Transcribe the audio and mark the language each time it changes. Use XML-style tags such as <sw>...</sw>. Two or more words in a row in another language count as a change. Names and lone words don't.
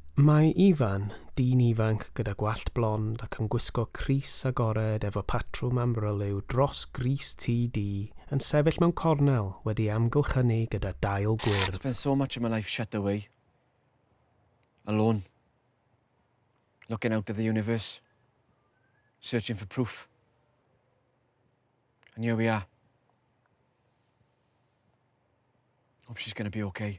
<cy>Mae Ifan, dyn ifanc gyda gwallt blond ac yn gwisgo crys agored efo patrwm amryliw dros gris TD yn sefyll mewn cornel wedi amgylchynu gyda dail gwyrdd.</cy> <en>I spent so much of my life shut away. Alone. Looking out at the universe. Searching for proof. And here we are. Hope she's going to be okay.</en>